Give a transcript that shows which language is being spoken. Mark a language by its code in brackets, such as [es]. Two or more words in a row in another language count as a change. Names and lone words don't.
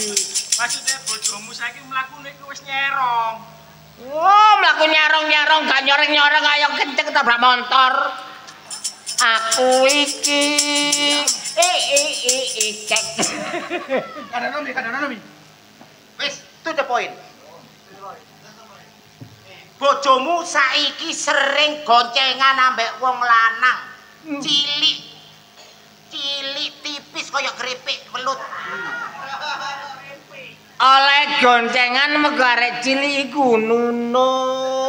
[jv] Maksude bojomu saiki mlakune iku wis nyerong. Oh, mlaku nyarong-nyarong gak nyoreng-nyoreng kaya kenceng tabrak motor. Aku iki cek. Kadang-kadang. Wis, [en] to the point. [jv] Bojomu saiki sering goncengan ambek wong lanang. Cilik tipis kaya keripik welut. Oleh goncengan mergo arek cilik iku nunut.